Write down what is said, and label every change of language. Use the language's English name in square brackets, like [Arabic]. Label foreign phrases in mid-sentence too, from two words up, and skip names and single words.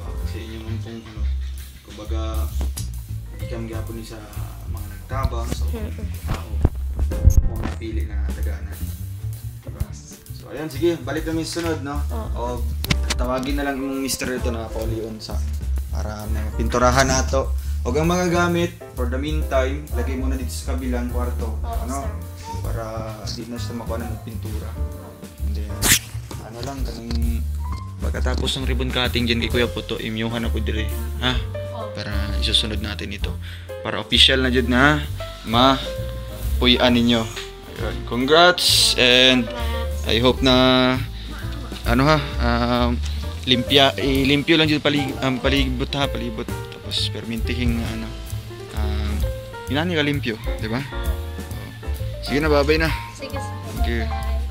[Filipino] Kasi inyo man kung ano, kumbaga, hindi kami gapon sa mga nagtabang, sa tao. Kung napili na tagaan natin. Diba? So ayan, sige, balik kami sa sunod, no? O tawagin na lang yung mister ito na paulion sa para pinturahan nato. O ang mga gamit, [English] for the meantime, [Filipino] lagay muna dito sa kabilang kwarto. Ano? Para di na siya makuha ng pintura. [English] And then, [Filipino] ano lang, kanang pagkatapos ng [English] ribbon cutting [Filipino] dyan kay Kuya Puto, imyuhan ako dire. Ha? Para isusunod natin ito. Para official na dyan na ma-puyan ninyo. Ayun. [English] Congrats and I hope [Filipino] na ano ha, limpyo lang dito palibot ha, palibot. Tapos permintihing ano, inani ka limpyo, di ba? Sige na, babay na. Sige, [English] Thank you.